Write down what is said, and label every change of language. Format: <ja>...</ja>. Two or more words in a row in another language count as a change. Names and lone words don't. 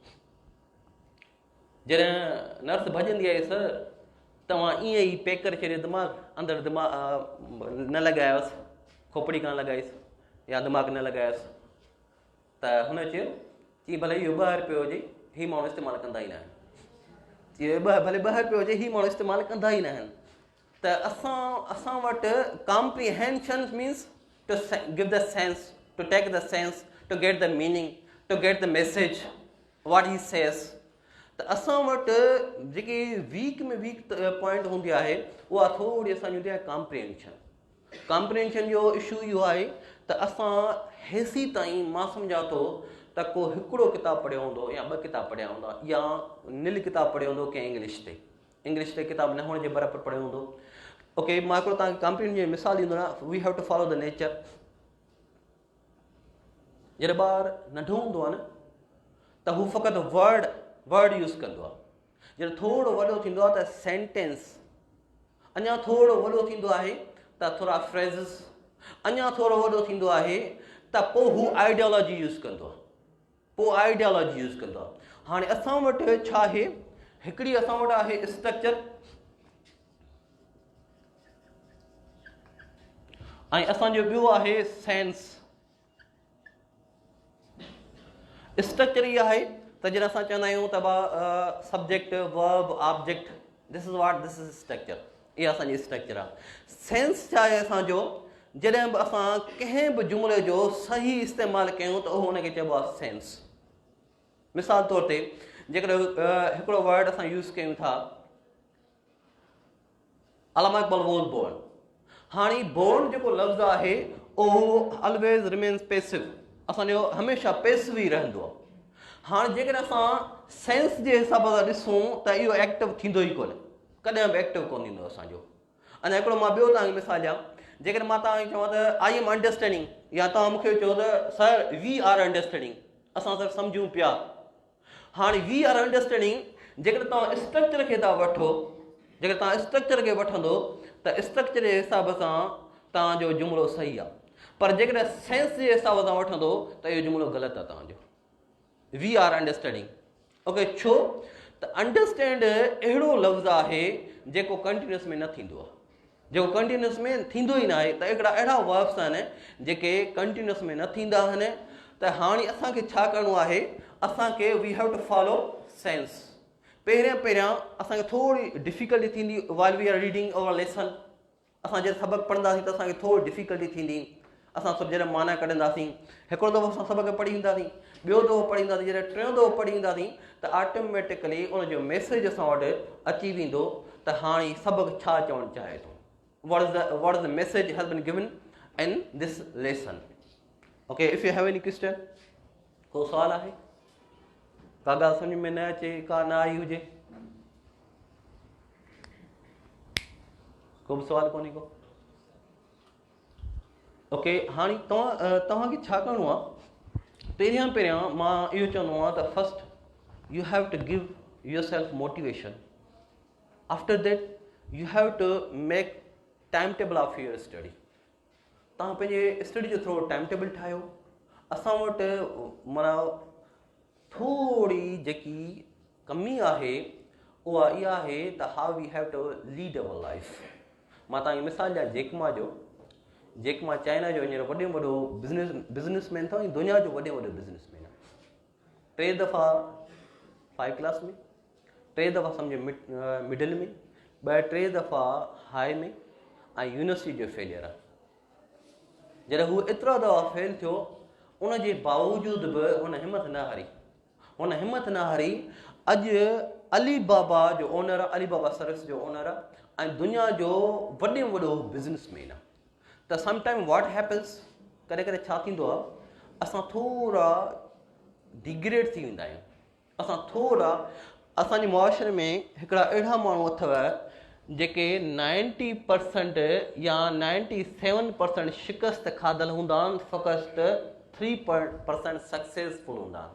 <sd>जॾहिं नर्स भॼंदी आहे, सर तव्हां ईअं ई पैक करे छॾियो दिमाग़, अंदरि दिमाग़ न लॻायोसि, खोपड़ी कान लॻाईसि या दिमाग़ न लॻायोसि. त हुन चयो चई भले इहो ₹2 हुजे, हीउ माण्हू इस्तेमालु कंदा ई न आहिनि. चई भले ₹2 हुजे, हीउ माण्हू इस्तेमालु कंदा ई न आहिनि. त असां वटि</sd> <en>comprehension means to give the sense, to take the sense, to get the meaning, to get the message, what he says.</en> <sd>त असां वटि जेकी वीक में</sd> <en>weak point</en> <sd>हूंदी आहे उहा थोरी असांजी हूंदी आहे कॉम्प्रीहेंशन. कॉम्प्रीहेंशन जो इशू इहो आहे त असां हेसी ताईं मां सम्झां थो त को हिकिड़ो किताबु पढ़ियो हूंदो या 2 किताब पढ़िया हूंदा या निल किताबु पढ़ियो हूंदो कंहिं इंग्लिश ते किताबु न हुअण जे बराबरि पढ़ियो हूंदो. ओके, मां हिकिड़ो तव्हांखे कॉम्प्रीहेंशन जी मिसाल ॾींदो आहियां.</sd> <en>we have to follow the nature.</en> <sd>जॾहिं ॿारु नंढो हूंदो आहे न त हू फ़क़ति</sd> <en>word use</en> <sd>कंदो आहे. जॾहिं थोरो वॾो थींदो आहे त सेंटेंस, अञा थोरो वॾो थींदो आहे त थोरा फ्रेज़िस, अञा थोरो वॾो थींदो आहे त पोइ हू</sd> <en>ideology use</en> <sd>कंदो आहे. हाणे असां वटि छा आहे, हिकिड़ी असां वटि आहे स्ट्रक्चर ऐं असांजो ॿियो आहे सेंस. स्ट्रक्चर इहा आहे त जॾहिं असां चवंदा आहियूं त</sd> <en>subject, verb, object, this is structure.</en> <sd>इहा असांजी स्ट्रक्चर आहे. सेंस छा आहे असांजो, जॾहिं बि असां कंहिं बि जुमिले जो सही इस्तेमालु कयूं त उहो हुनखे चइबो आहे सेंस. मिसाल तौर ते जेकॾहिं हिकिड़ो वर्ड असां यूज़ कयूं था, अलामा इक़बाल</sd> <en>was born.</en> <sd>हाणे बोर्न जेको लफ़्ज़ आहे उहो</sd> <en>always remains passive,</en> <sd>असांजो हमेशह पैसिव ई रहंदो आहे. हाणे जेकॾहिं असां सेंस जे हिसाब सां ॾिसूं त इहो एक्टिव थींदो ई कोन्हे, कॾहिं बि एक्टिव कोन थींदो असांजो. अञा हिकिड़ो मां ॿियो तव्हांखे मिसाल ॾियां. जेकॾहिं मां तव्हांखे चवां त</sd> <en>I am understanding,</en> <sd>या तव्हां मूंखे चओ त</sd> <en>sir we are understanding,</en> <sd>असां सर सम्झूं पिया. हाणे</sd> <en>we are understanding</en> <sd>जेकॾहिं तव्हां स्ट्रक्चर खे था वठो, जेकॾहिं तव्हां स्ट्रक्चर खे वठंदो त स्ट्रक्चर जे हिसाब सां तव्हांजो जुमिलो सही आहे. पर जेकॾहिं सेंस जे हिसाब सां वठंदो त इहो जुमिलो ग़लति आहे तव्हांजो.</sd> <en>we are understanding.</en> <sd>ओके, छो त अंडरस्टैंड अहिड़ो लफ़्ज़ आहे जेको कंटिन्यूअस में न थींदो आहे, जेको कंटिन्यूअस में थींदो ई न आहे. त हिकिड़ा अहिड़ा वर्ब्स आहिनि जेके कंटिन्यूअस में न थींदा आहिनि. त हाणे असांखे छा करिणो आहे, असांखे</sd> <en>we have to follow sense.</en> <sd>पहिरियां असांखे थोरी</sd> <en>डिफिकल्टी थींदी while we are reading our lesson.</en> <sd>असां जॾहिं सबक़ु पढ़ंदासीं त असांखे थोरी डिफिकल्टी थींदी. असां सभु जॾहिं माना कढंदासीं, हिकिड़ो दफ़ो असां सबक़ु पढ़ी ईंदासीं, ॿियो दफ़ो पढ़ी ईंदासीं, जॾहिं टियों दफ़ो पढ़ी ईंदासीं त ऑटोमेटिकली उनजो मैसेज असां वटि अची वेंदो त हाणे सबक़ु छा चवणु चाहे थो.</sd> <en>what is the message has been given in this lesson. Okay, if you have any question,</en> <sd>को सवाल आहे, का ॻाल्हि सम्झ में न अचे, का न आई हुजे, को बि सवाल कोन्हे को. ओके, हाणे तव्हांखे छा करिणो आहे. पहिरियां मां इहो चवंदो आहियां त</sd> <en>first you have to give yourself motivation. after that you have to make time table of your study.</en> <sd>तव्हां पंहिंजे स्टडी जो थोरो</sd> <en>time table</en> <sd>ठाहियो. असां वटि माना थोरी जेकी कमी आहे उहा इहा आहे त</sd> <en>how we have to lead our life.</en> <sd>मां तव्हांखे मिसाल ॾियां जेकमा जो. जेकमा चाइना जो हींअर वॾे में वॾो बिज़नेसमैन अथव ऐं दुनिया जो वॾे में वॾो बिज़नेसमैन आहे. 3 दफ़ा 5 क्लास में, 3 दफ़ा सम्झो मिडिल में, 2-3 दफ़ा हाई में ऐं यूनिवर्सिटी जो फेलियर आहे. जॾहिं हू एतिरा दफ़ा फेल थियो उनजे बावजूद बि हुन हिमत न हारी. अॼु अली बाबा जो ओनर आहे, अली बाबा सर्विस जो ओनर आहे, ऐं दुनिया जो वॾे में वॾो बिज़नेसमैन आहे।</sd> <en>त sometime what happens,</en> <sd>कॾहिं कॾहिं छा थींदो आहे, असां थोरा डिग्रेड थी वेंदा आहियूं। असां थोरा, असांजे मुआशरे में हिकिड़ा अहिड़ा माण्हू अथव जेके 90% या 97% शिकस्त खाधल हूंदा आहिनि, फ़क़ति 3% सक्सेसफुल हूंदा आहिनि।</sd>